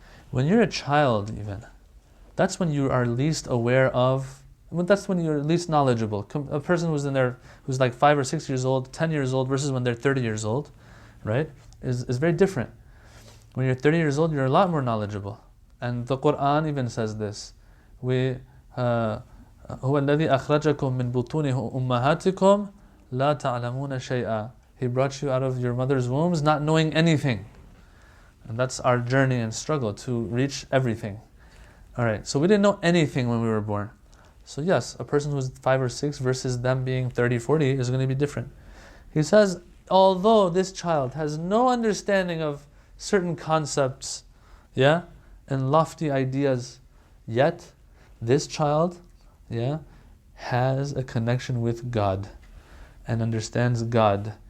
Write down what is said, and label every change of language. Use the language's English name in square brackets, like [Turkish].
[English] When you're a child even, that's when you are least aware of, that's when you're least knowledgeable. A person who's like 5 or 6 years old, 10 years old versus when they're 30 years old, right, is very different. When you're 30 years old, you're a lot more knowledgeable. And the Quran even says this. [Arabic] هو الذي أخرجكم من بطون أمهاتكم لا تعلمون شيئا. [English] He brought you out of your mother's wombs not knowing anything. And that's our journey and struggle to reach everything. Alright, so we didn't know anything when we were born. So yes, a person who's 5 or 6 versus them being 30, 40 is going to be different. He says, although this child has no understanding of certain concepts, yeah, and lofty ideas, yet this child, yeah, has a connection with God and understands God.